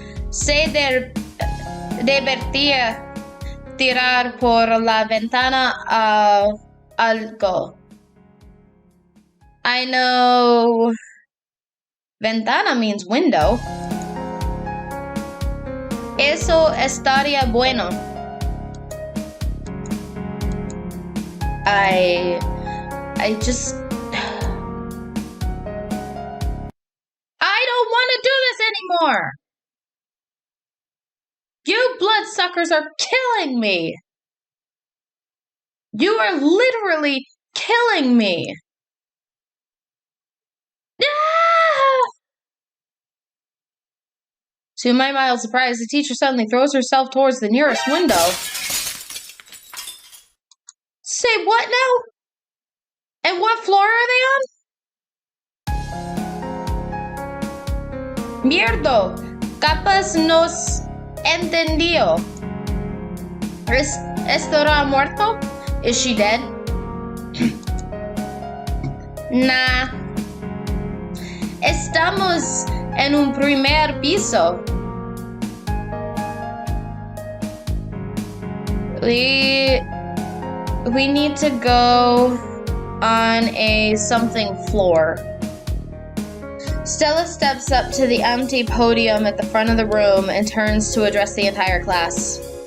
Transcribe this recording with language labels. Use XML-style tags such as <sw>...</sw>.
<es>Se divertía tirar por la ventana algo.</es> <en>I know ventana means window.</en> <es>Eso estaría bueno.</es> <en>I just... I don't want to do this anymore! You bloodsuckers are killing me! You are literally killing me! Ah! To my mild surprise, the teacher suddenly throws herself towards the nearest window. Say what now? And what floor are they on?</en> <es>Mierdo, capaz nos entendió. ¿Estará muerto?</es> <en>Is she dead?</en> <es>Nah. Estamos en un primer piso.</es> <en>We need to go on a something floor. Stella steps up to the empty podium at the front of the room and turns to address the entire class.</en>